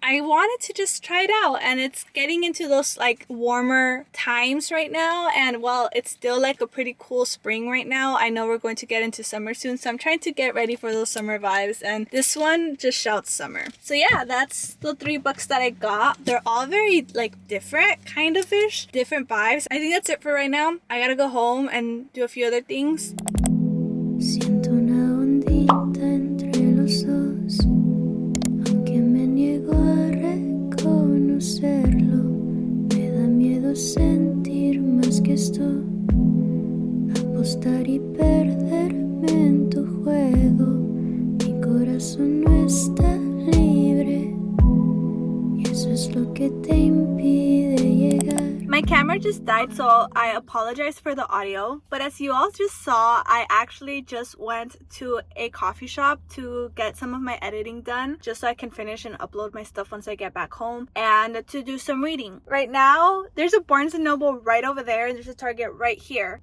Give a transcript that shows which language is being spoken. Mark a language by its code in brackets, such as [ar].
[en] I wanted to just try it out, and it's getting into those like warmer times right now, and while it's still like a pretty cool spring right now, I know we're going to get into summer soon, so I'm trying to get ready for those summer vibes, and this one just shouts summer. So yeah, that's the 3 books that I got. They're all very like different kind of ish, different vibes. I think that's it for right now. I gotta go home and do a few other things. [es] Siento una ondita entre los dos, aunque me niego a reconocerlo, me da miedo sentir más que esto. Apostar y perderme en tu juego. Mi corazón no está libre y eso es lo que te impide llegar. [en] My camera just died, so I apologize for the audio. But as you all just saw, I actually just went to a coffee shop to get some of my editing done, just so I can finish and upload my stuff once I get back home, and to do some reading. Right now, there's a Barnes & Noble right over there, and there's a Target right here.